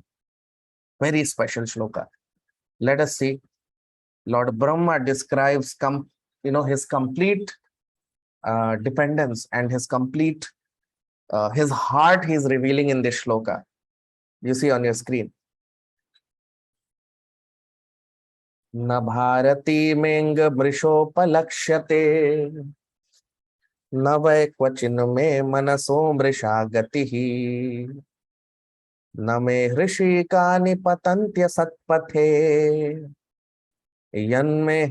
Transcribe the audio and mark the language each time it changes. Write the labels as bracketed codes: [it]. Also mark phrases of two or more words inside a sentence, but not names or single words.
[en] Very special shloka. Let us see. Lord Brahma describes his complete dependence and his complete his heart he is revealing in this shloka. You see on your screen. [sa] न भारती मेऽङ्ग मृषोपलक्ष्यते न वै क्वचिन्मे मनसो मृषा गतिः न मे हृषीकाणि पतन्त्यसत्पथे यन्मे